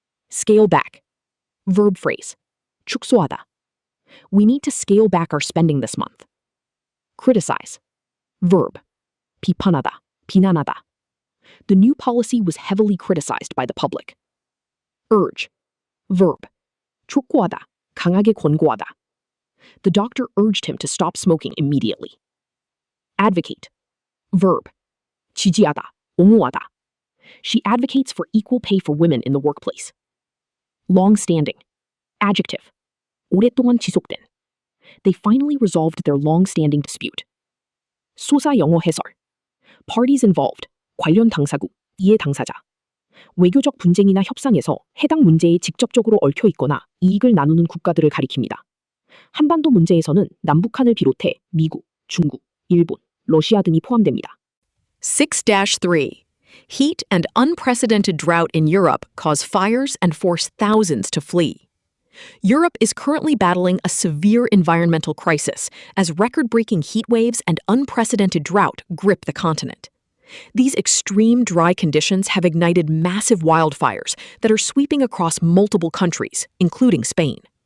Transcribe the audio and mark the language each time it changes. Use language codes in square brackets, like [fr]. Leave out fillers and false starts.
[en] Scale back. Verb phrase. [ko] 축소하다. [en] We need to scale back our spending this month. Criticize. Verb. [ko] 비판하다, 비난하다. [en] The new policy was heavily criticized by the public. Urge. Verb. [ko] 촉구하다, 강하게 권고하다. [en] The doctor urged him to stop smoking immediately. Advocate. Verb. [ko] 지지하다, 옹호하다. [en] She advocates for equal pay for women in the workplace. Long-standing. Adjective. [ko] 오랫동안 지속된. [en] They finally resolved their long-standing dispute. [ko] 소사 영어 해설. [en] Parties involved. [ko] 관련 당사국, 이해 당사자. 외교적 분쟁이나 협상에서 해당 문제에 직접적으로 얽혀 있거나 이익을 나누는 국가들을 가리킵니다. 한반도 문제에서는 남북한을 비롯해 미국, 중국, 일본, 러시아 등이 포함됩니다. 6-3. [en] Heat and unprecedented drought in Europe cause fires and force thousands to flee. Europe is currently battling a severe environmental crisis as record-breaking heat waves and unprecedented drought grip the continent. These extreme dry conditions have ignited massive wildfires that are sweeping across multiple countries, including Spain.